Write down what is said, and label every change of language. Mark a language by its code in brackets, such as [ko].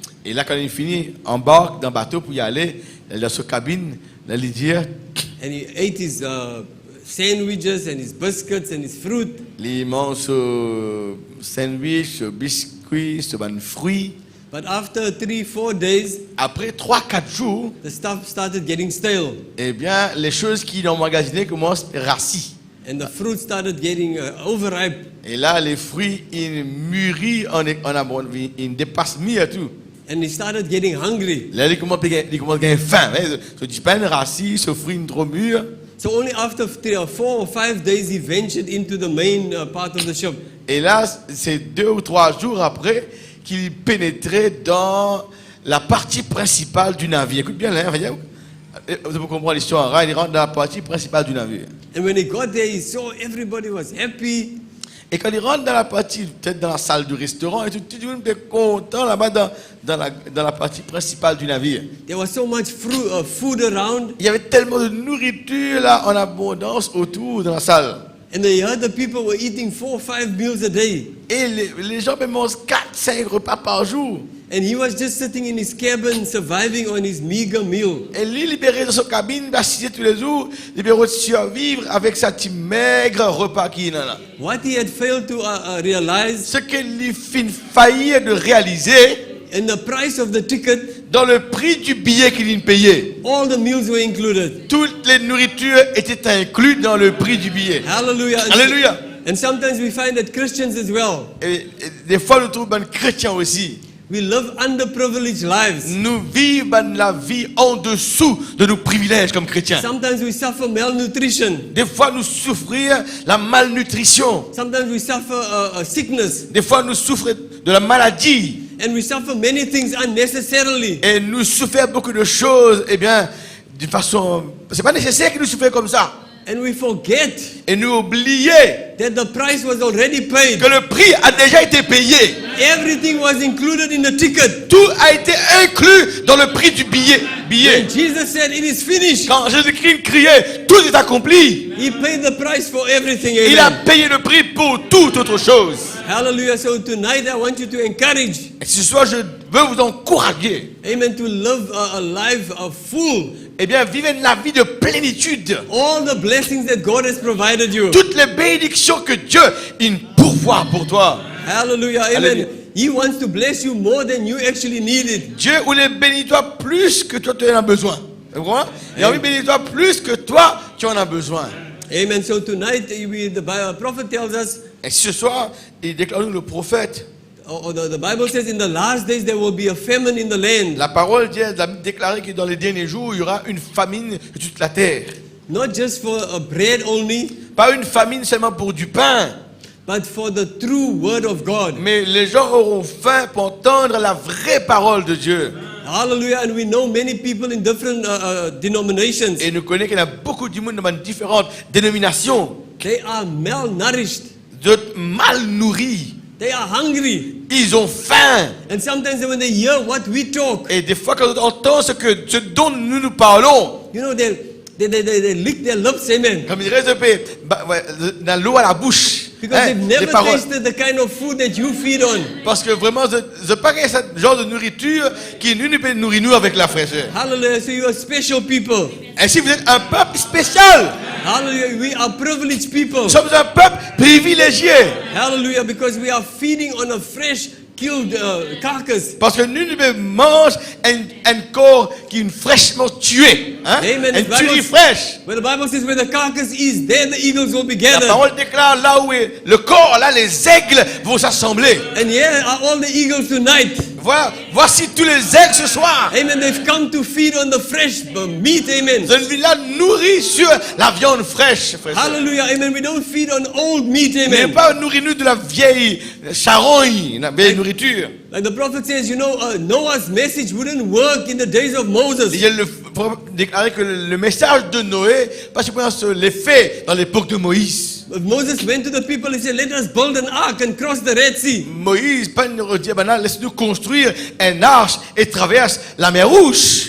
[fr] Et là, quand il finit, embarque dans le bateau pour y aller, il est dans sa cabine, il allait dire, [en] And he ate his sandwiches and his biscuits and his fruit. [fr] il mange ce sandwich, ce biscuit, ce bon fruit. [en] But after 3-4 days, [fr] Après 3-4 jours, [en] the stuff started getting stale. [fr] eh bien, les choses qu'il a emmagasinées commencent à rassis. [en] And the fruit started getting overripe. [fr] Et là, les fruits, ils mûrissent en abondance, ils dépassent mieux et tout. [en] And he started getting hungry. [fr] Là, il commence à gagner faim. Ce pain rassis, ce fruit trop mûr. [en] So only after 4 or 5 days, he ventured into the main part of the ship. [fr] Et là, c'est 2 ou 3 jours après qu'il pénétrait dans la partie principale du navire. Écoute bien, là, vous pouvez comprendre l'histoire. Il rentre dans la partie principale du navire. [en] And when he got there, he saw everybody was happy. [fr] Et quand il rentre dans la partie, peut-être dans la salle du restaurant, et tout le monde était content là-bas dans la partie principale du navire. [en] There was so much food around. [fr] Il y avait tellement de nourriture là en abondance autour dans la salle. [en] And they heard the people were eating 4 or 5 meals a day. [fr] Et les gens mangent 4-5 repas par jour. [en] And he was just sitting in his cabin, surviving on his meager meal. [fr] Et lui, libéré dans sa cabine, assis tous les jours, libéré de survivre avec sa petite maigre repas qu'il a là. [en] What he had failed to realize, [fr] Ce qu'il lui fit faillir de réaliser, [en] in the price of the ticket, [fr] dans le prix du billet qu'il payait, [en] all the meals were included. [fr] toutes les nourritures étaient incluses dans le prix du billet. [en] Hallelujah. [fr] Alléluia. [en] And sometimes we find that Christians as well, [fr] Et des fois, nous trouvons chrétiens aussi. [en] we live underprivileged lives. [fr] Nous vivons la vie en dessous de nos privilèges comme chrétiens. [en] Sometimes we suffer malnutrition. [fr] Des fois, nous souffrir la malnutrition. [en] Sometimes we suffer a sickness. [fr] Des fois, nous souffrons de la maladie. [en] And we suffer many things unnecessarily. [fr] Et nous souffrons beaucoup de choses, eh bien, d'une façon... C'est pas nécessaire que nous souffrions comme ça. [en] And we forget [fr] Et nous oublions [en] that the price was already paid. [fr] que le prix a déjà été payé. [en] Everything was included in the ticket. [fr] Tout a été inclus dans le prix du billet. [en] And Jesus said, it is finished. [fr] Quand Jésus-Christ criait, tout est accompli. [en] He paid the price for everything. [fr] Il a [en] Amen. [fr] payé le prix pour toute autre chose. [en] Hallelujah. So tonight I want you to encourage, [fr] Et ce soir, je veux vous encourager. [en] amen, to live a life full. [fr] Eh bien, vivez la vie de plénitude. [en] All the blessings that God has provided you. [fr] Toutes les bénédictions que Dieu il pourvoit pour toi. [en] Hallelujah. Amen. Hallelujah. He wants to bless you more than you actually need it. [fr] Dieu voulait bénir toi plus que toi tu en as besoin. Vous comprenez? Il a envie de bénir toi plus que toi tu en as besoin. [en] Amen. So tonight the prophet tells us, [fr] Et ce soir, il déclare nous le prophète. [en] or the Bible says, in the last days there will be a famine in the land. [fr] La parole dit, a déclaré que dans les derniers jours, il y aura une famine sur toute la terre. [en] Not just for bread only, [fr] Pas une famine seulement pour du pain, [en] but for the true word of God. [fr] mais les gens auront faim pour entendre la vraie parole de Dieu. [en] Hallelujah. And we know many people in different denominations. [fr] Et nous connaissons qu'il y a beaucoup de monde dans différentes dénominations, [en] They are malnourished. [fr] d'autres mal nourris. [en] They are hungry. [fr] Ils ont faim. [en] And sometimes when they hear what we talk, [fr] Et des fois, quand on entend ce dont nous parlons, [en] you know, they lick their lips, amen. [fr] comme il reste dans l'eau à la bouche. [en] Because they've [fr] Des [en] never [fr] paroles. [en] tasted the kind of food that you feed on. [fr] Parce que vraiment, je pas ce genre de nourriture qui nous peut nourrir nous avec la fraîcheur. [en] Hallelujah. So you are special people. [fr] Et si vous êtes un peuple spécial, [en] Hallelujah. We are privileged people. [fr] nous sommes un peuple privilégié. [en] Hallelujah. Because we are feeding on a fresh killed carcass. [fr] Parce que nous mangeons un corps qui est fraîchement tué. Hein? [en] Amen. [fr] Une tuerie fraîche. [en] Where the Bible says where the carcass is, there the eagles will be [fr] La [en] gathered. [fr] parole déclare là où est le corps, là les aigles vont s'assembler. [en] And here are all the eagles tonight. [fr] Voici tous les aigles ce soir. [en] Amen. They've come to feed on the fresh meat. Amen. [fr] Vous êtes là nourris sur la viande fraîche, frère. [en] Hallelujah. Amen. We don't feed on old meat. [fr] Vous n'êtes [en] Amen. [fr] pas nourris-nous de la vieille charogne, la vieille nourriture. [en] Like the prophet says, Noah's message wouldn't work in the days of Moses. [fr] Il a déclaré que le message de Noé, parce que les faits dans l'époque de Moïse. [en] Moses went to the people and said, let us build an ark and cross the Red Sea. [fr] Moïse, dit, laisse-nous construire un arche et traverse la mer Rouge.